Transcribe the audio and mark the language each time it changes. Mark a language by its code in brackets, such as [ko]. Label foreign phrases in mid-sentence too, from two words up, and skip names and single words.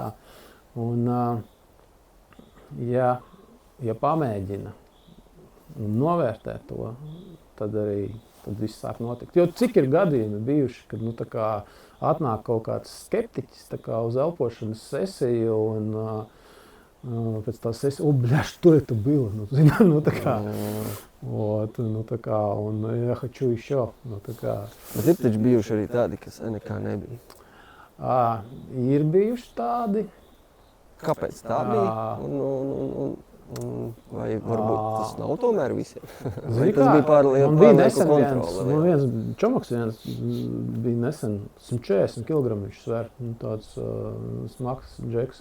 [lv] Un, ja pamēģina un novērtē to, tad viss sāk notikt. Jo cik ir gadījumi bijuši, kad atnāk kaut kāds skeptiķis uz elpošanas sesiju un pēc tās sesijas, bļaš, to [ru] это было, [lv] un [ru] я хочу еще. [lv] Bet ir taču bijuši arī tādi, kas nekā nebija. Ir bijuši tādi. Kāpēc tā bija? Vai varbūt tas nav tomēr visiem? Vai tas bija pārlieku kontrole? Man viens čomaks bija nesen 140 kg viņš sver, tāds smags džeks.